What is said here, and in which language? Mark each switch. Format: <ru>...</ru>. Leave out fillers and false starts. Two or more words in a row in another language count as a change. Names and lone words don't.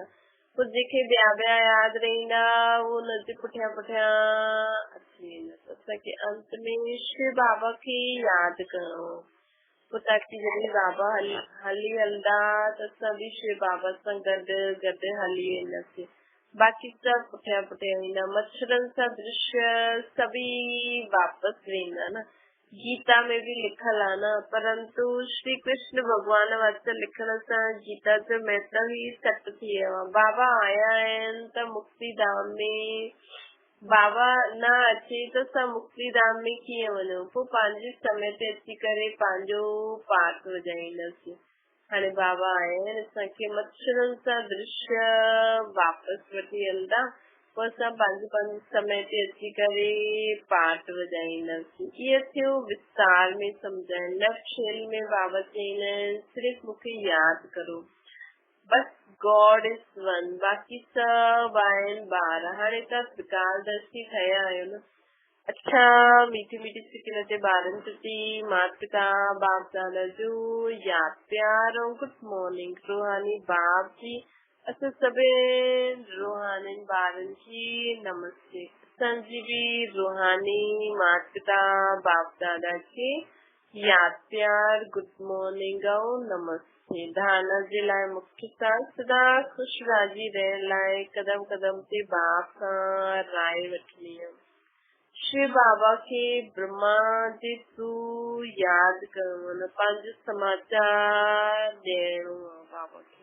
<sd>पोइ जेके ॿिया यादि रहंदा उहो हुनजे पुठियां पुठियां अची वेंदा। असांखे अंत में शिव बाबा खे यादि करणो, पोइ ताकि जॾहिं बाबा हली हलंदा त असां बि शिव बाबा सां गॾु गॾु हली वेंदासीं। बाक़ी सभु पुठियां पुठियां वेंदा, मच्छरनि सां दृश्य सभी वापस वेंदा न। गीता में भी लिखल आहे न, परंतु श्री कृष्ण भगवान वटि लिखण सां गीता जो महत्व ही सट थी वियो आहे। बाबा आया आहिनि त मुक्ति धाम में, बाबा न अचे त असां मुक्ति धाम में कीअं वञूं। पोइ पंहिंजे समय ते अची करे पंहिंजो पाठ वॼाईंदासीं। हाणे बाबा आया आहिनि, असांखे मच्छरनि सां दृश्य वापस वठी हलंदा, पोइ असां पंहिंजे समय ते अची करे पाठ वॼाईंदासीं। इहो थियो विस्तार में सम्झाइण। नवशेल में बाबा चईंदा आहिनि सिर्फ़ु मूंखे यादि करो, बस</sd> <en>God is one,</en> <sd>बाक़ी सभु आहिनि ॿार। हाणे तव्हां त्रिकालदर्शी ठहिया आहियो न। अच्छा, मीठी मीठी सिकिन ते ॿारनि प्रति माता पिता बाप दादा जो यादि प्यार ऐं</sd> <en>good morning.</en> <sd>रूहानी बाप जी असां सभिनि रूहानी ॿारनि जी नमस्ते। असांजी बि रूहानी माता पिता बाप दादा खे यादि प्यार</sd> <en>good morning</en> <sd>ऐं नमस्ते। धारणा जे लाइ मुख्य सां सदा ख़ुशि राज़ी रहण लाइ कदम कदम ते बाप सां राय वठणी आहे। शिव बाबा खे ब्रह्मा जे थ्रू यादि करणो आहे, पंहिंजो समाचार ॾियणो आहे बाबा खे।</sd>